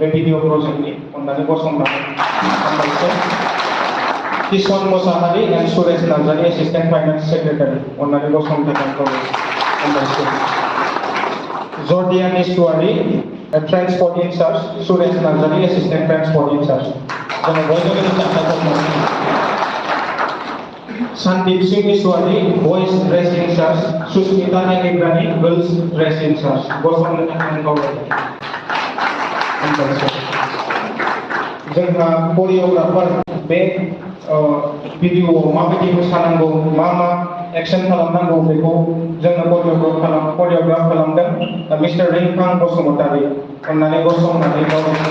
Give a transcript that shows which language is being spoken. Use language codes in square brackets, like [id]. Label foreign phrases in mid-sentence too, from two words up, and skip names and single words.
[brx] भिडिअ प्रजेक्टनि अन्नानै गसंनानै हामबायसै किशन मोसाहारी एन्ड सुरेश नार्जारी [en] Assistant Finance Secretary [brx] अन्नानै गसंनो थाखाय हामबायसै जर्डियान इसुवारी [en] Transport Incharge [brx] सुरेश नार्जारी [en] Assistant Transport Incharge [brx] जोङो बयबो लोगोसे आखाइ खबनानै Sandeep Singh Iswari, [en] Boys Dress Incharge, Susmita Nagibrani, Girls Dress Incharge. [brx] गसंनो थाखाय खावलायो जोंहा करिय'ग्राफार बे भिडिअ'आव माबायदि मोसानांगौ मा एक्सन खालामनांगौ बेखौ जोङो करिय'ग्राफ खालामदों मिस्टार रिंखां बसुमतारी अन्नानै गसंनानै गावनि